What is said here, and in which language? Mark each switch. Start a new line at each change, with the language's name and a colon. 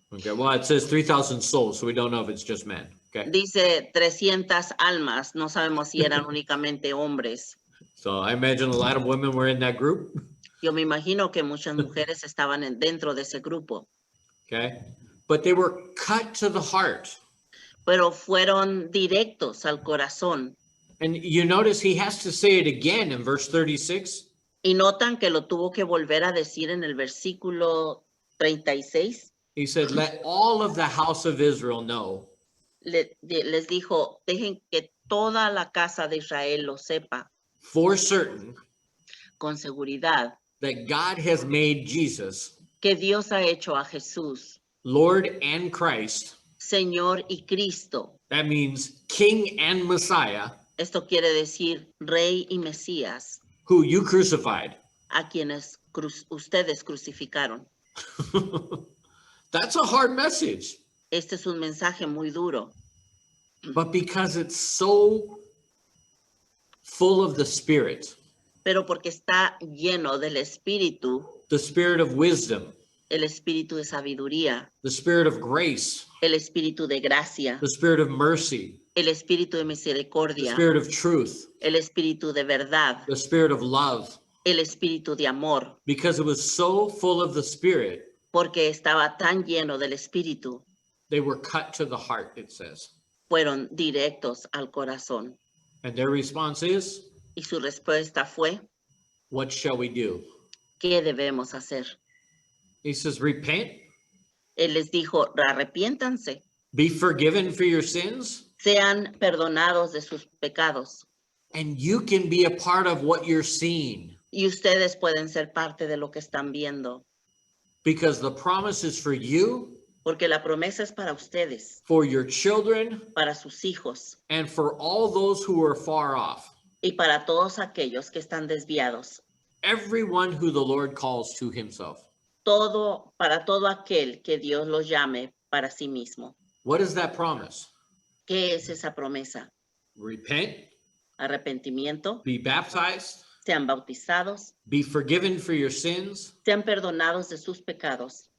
English: Okay, well, it says 3,000 souls, so we don't know if it's just men. Okay,
Spanish: Dice 300 almas, no sabemos si eran únicamente hombres.
English: so I imagine a lot of women were in that group.
Spanish: Yo me imagino que muchas mujeres estaban dentro de ese grupo,
English: Okay, but they were cut to the heart.
Spanish: pero fueron directos al corazón.
English: And you notice he has to say it again in verse 36.
Spanish: Y notan que lo tuvo que volver a decir en el versículo 36.
English: He said, let all of the house of Israel know
Spanish: Les dijo, dejen que toda la casa de Israel lo sepa
English: for certain
Spanish: con seguridad
English: that God has made Jesus,
Spanish: que Dios ha hecho a Jesús,
English: Lord and Christ.
Spanish: Señor y Cristo.
English: That means King and Messiah,
Spanish: Esto quiere decir Rey y Mesías,
English: who you crucified.
Spanish: a quienes ustedes crucificaron.
English: That's a hard message.
Spanish: Este es un mensaje muy duro.
English: but because it's so full of the Spirit,
Spanish: pero porque está lleno del Espíritu,
English: the Spirit of wisdom,
Spanish: el Espíritu de sabiduría,
English: the Spirit of grace,
Spanish: el Espíritu de gracia,
English: the Spirit of mercy,
Spanish: el Espíritu de
English: the
Spanish: misericordia,
English: Spirit of truth,
Spanish: el Espíritu de verdad,
English: the Spirit of love,
Spanish: el Espíritu de amor,
English: because it was so full of the Spirit,
Spanish: porque estaba tan lleno del Espíritu,
English: they were cut to the heart, it says.
Spanish: fueron directos al corazón.
English: And their response is,
Spanish: Y su respuesta fue,
English: what shall we do?
Spanish: ¿qué debemos hacer?
English: He says, repent,
Spanish: Él les dijo, arrepiéntanse,
English: be forgiven for your sins,
Spanish: sean perdonados de sus pecados.
English: and you can be a part of what you're seeing,
Spanish: Y ustedes pueden ser parte de lo que están viendo,
English: because the promise is for you,
Spanish: porque la promesa es para ustedes,
English: for your children,
Spanish: para sus hijos
English: and for all those who are far off,
Spanish: y para todos aquellos que están desviados.
English: everyone who the Lord calls to himself.
Spanish: Para todo aquel que Dios los llame para sí mismo.
English: What is that promise?
Spanish: ¿Qué es esa promesa?
English: Repent,
Spanish: Arrepentimiento,
English: be baptized,
Spanish: sean bautizados,
English: be forgiven for your sins,
Spanish: sean perdonados de sus pecados